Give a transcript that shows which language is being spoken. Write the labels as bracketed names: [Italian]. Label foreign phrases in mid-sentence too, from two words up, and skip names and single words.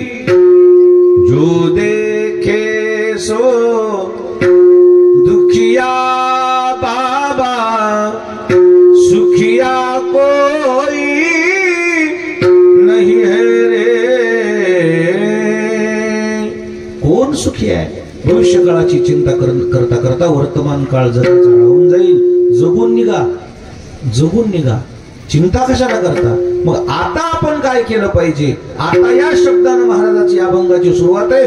[Hindi] जो देखे सो दुखिया बाबा, सुखिया कोई नहीं है रे. [Marathi] कोण सुखी आहे? भविष्य काळाची चिंता करता करता वर्तमान काळ जगाचा राहून जाईल. जगून निघा, जगून निघा. चिंता कशाला करता? मग आता आपण काय केलं पाहिजे? आता या शब्दानं महाराजाची अभंगाची सुरुवात आहे.